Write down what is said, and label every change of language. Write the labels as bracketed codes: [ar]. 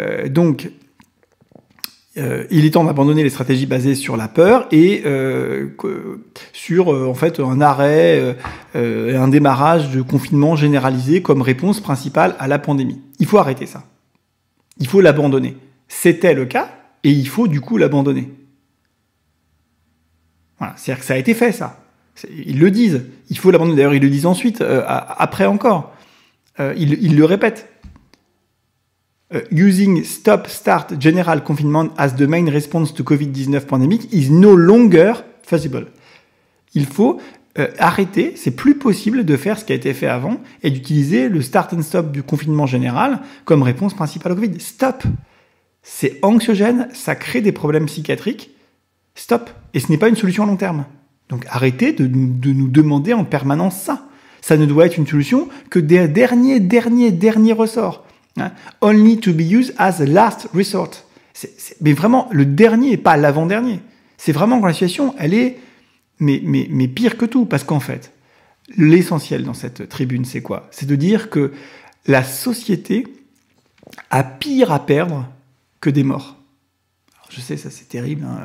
[fr] Donc, il est temps d'abandonner les stratégies basées sur la peur et sur en fait un arrêt et un démarrage de confinement généralisé comme réponse principale à la pandémie. Il faut arrêter ça. Il faut l'abandonner. C'était le cas et il faut du coup l'abandonner. Voilà, c'est-à-dire que ça a été fait, ça. Ils le disent. Il faut l'abandonner. D'ailleurs, ils le disent ensuite, après encore. Ils le répètent. [en] Using stop-start general confinement as the main response to COVID-19 pandemic is no longer feasible. [fr] Il faut arrêter, c'est plus possible de faire ce qui a été fait avant et d'utiliser le [en] start and stop [fr] du confinement général comme réponse principale au Covid. Stop. C'est anxiogène, ça crée des problèmes psychiatriques. Stop. Et ce n'est pas une solution à long terme. Donc arrêtez de nous demander en permanence ça. Ça ne doit être une solution que des derniers ressorts. [en] Only to be used as a last resort. [fr] Mais vraiment, le dernier et pas l'avant-dernier. C'est vraiment quand la situation, elle est mais pire que tout. Parce qu'en fait, l'essentiel dans cette tribune, c'est quoi ? C'est de dire que la société a pire à perdre que des morts. Je sais, ça c'est terrible. Hein.